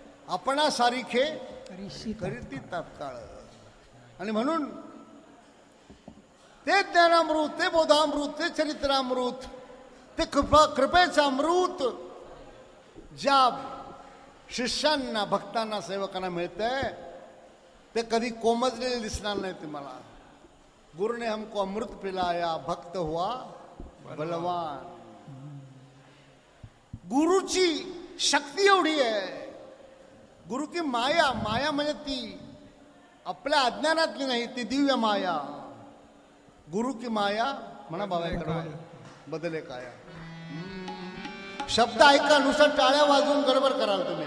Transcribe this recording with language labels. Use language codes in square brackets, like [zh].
[mr] आपणासारिखे करीती तात्काळ. आणि म्हणून ते ज्ञानामृत, ते बोधामृत, ते चरित्रामृत, ते कृपेचं अमृत ज्या शिष्यांना, भक्तांना, सेवकांना मिळतंय ते कधी कोमजलेले दिसणार नाही तुम्हाला. [hi] गुरु ने हमको अमृत पिलाया, भक्त हुआ बलवान. [mr] गुरुची शक्ती एवढी आहे. [hi] गुरु की माया, [mr] माया म्हणजे ती आपल्या अज्ञानातली नाही, ती दिव्य माया. [hi] गुरु की माया [mr] म्हणा बाबांकडे बदले काया. शब्द ऐका, नुसार टाळ्या वाजवून गडबड कराल तुम्ही.